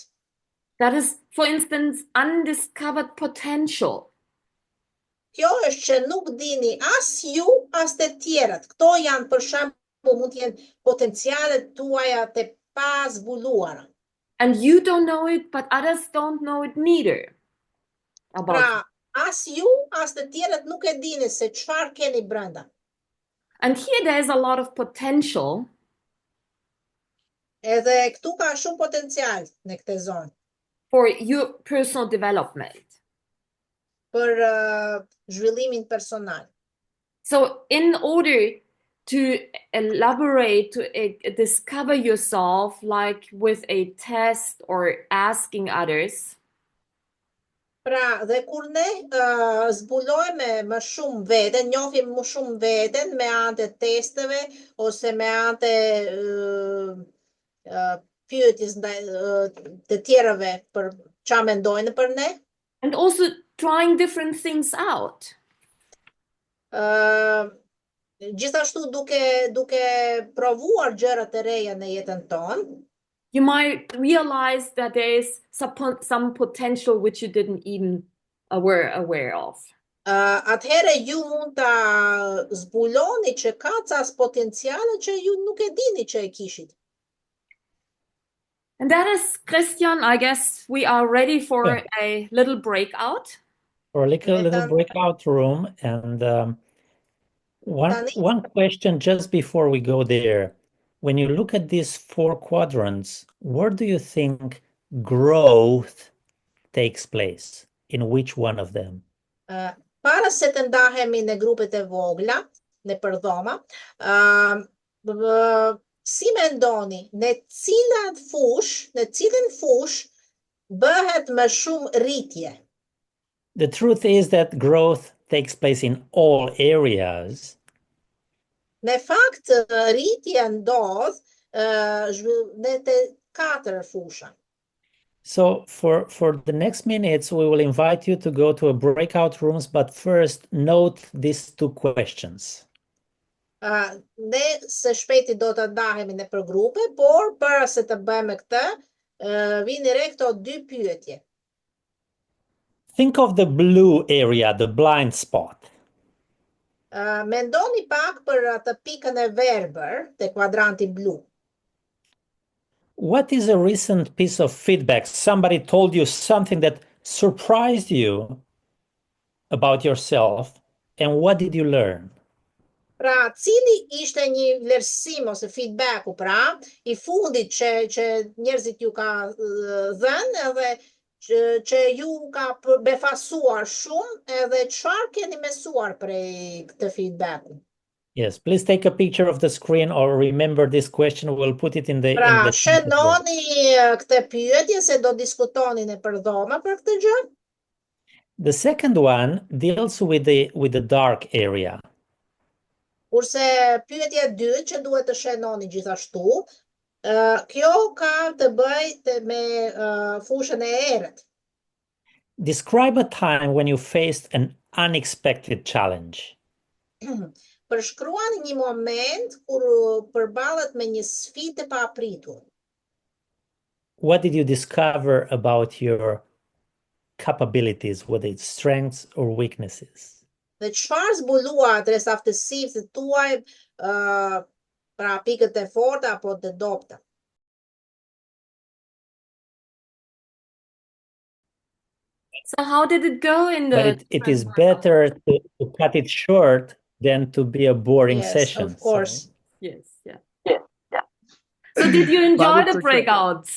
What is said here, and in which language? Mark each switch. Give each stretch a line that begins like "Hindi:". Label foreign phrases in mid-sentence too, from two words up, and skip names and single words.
English: That is, for instance, undiscovered potential.
Albanian: Kjo është që nuk dini as ju, as të tjerët. Këto janë për shembull mund të jenë potencialet tuaja të pazbuluara.
English: And you don't know it, but others don't know it neither.
Albanian: Pra, as ju, as të tjerët nuk e dini se çfarë keni brenda.
English: And here there is a lot of potential.
Albanian: Edhe këtu ka shumë potencial në këtë zonë.
English: For your personal development.
Albanian: Për zhvillimin personal.
English: So in order to elaborate, to discover yourself, like with a test or asking others,
Albanian: pra, dhe kur ne zbulojmë më shumë veten, njohim më shumë veten me anë të testeve ose me anë të pyetjes ndaj të tjerëve për çfarë mendojnë për ne.
English: And also trying different things out.
Albanian: Gjithashtu duke provuar gjëra të reja në jetën tonë,
English: you might realize that there is some potential which you didn't even were aware of.
Albanian: Atëherë ju mund ta zbuloni që ka ca potenciale që ju nuk e dini që e kishit.
English: And that is, Christian, I guess we are ready for a little breakout. For a little breakout room. And one question just before we go there. When you look at these 4 quadrants, where do you think growth takes place? In which one of them?
Albanian: Para se të ndahemi në grupet e vogla, në përdhoma, si mendoni, në cilën fush bëhet më shumë rritje?
English: The truth is that growth takes place in all areas.
Albanian: Në fakt, rritja ndodh në të katër fusha.
English: So for the next minutes, we will invite you to go to a breakout rooms, but first note these two questions.
Albanian: Ne së shpejti do të ndahemi në për grupe, por para se të bëjmë këtë, vini re këto dy pyetje.
English: Think of the blue area, the blind spot.
Albanian: Mendoni pak për atë pikën e verbër të kuadranti blu.
English: What is a recent piece of feedback? Somebody told you something that surprised you about yourself, and what did you learn?
Albanian: Pra, cili ishte një vlerësim ose feedbacku, pra, i fundit që njerëzit ju ka dhënë edhe që ju ka befasuar shumë edhe çfarë keni mësuar prej këtë feedbacku?
English: Yes, please take a picture of the screen or remember this question. We'll put it in the
Albanian: Pra,
English: in the chat as well.
Albanian: shënoni këtë pyetje se do diskutoni në përdhoma për këtë gjë.
English: The second one deals with the dark area.
Albanian: Kurse pyetja e dytë që duhet të shënoni gjithashtu, kjo ka të bëjë me fushën e errët.
English: Describe a time when you faced an unexpected challenge.
Albanian: Përshkruani një moment kur përballet me një sfidë e paapritur.
English: What did you discover about your capabilities, whether it's strengths or weaknesses?
Albanian: Dhe çfarë zbuluat rreth aftësive tuaj, pra pikët e forta apo të dobta?
English: So how did it go in But the it is better to cut it short than to be a boring Yes, session. of course. Yes, yeah. So did you enjoy the breakouts?